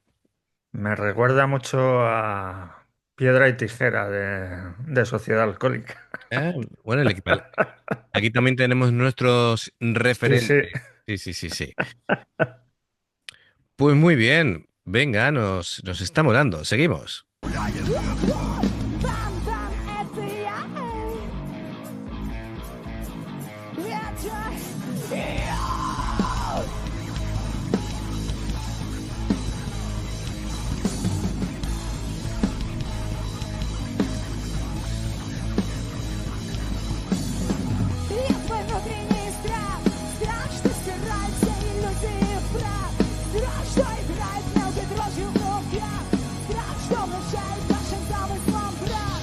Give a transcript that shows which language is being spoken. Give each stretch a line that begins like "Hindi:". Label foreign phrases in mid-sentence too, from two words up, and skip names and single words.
Spanish: me recuerda mucho a Piedra y Tijera de Sociedad Alcohólica. Ah, bueno, aquí también tenemos nuestros Sí, sí. referentes. Sí, sí, sí, sí. Pues muy bien. Venga, nos está molando. Seguimos.
Russian: Бам, бам, это я. Это я. И твой внутренний страх, страх, что стирает все иллюзии в прах, страх, что играет мелкой дрожью в руках, страх, что внушает нашим замыслам брак.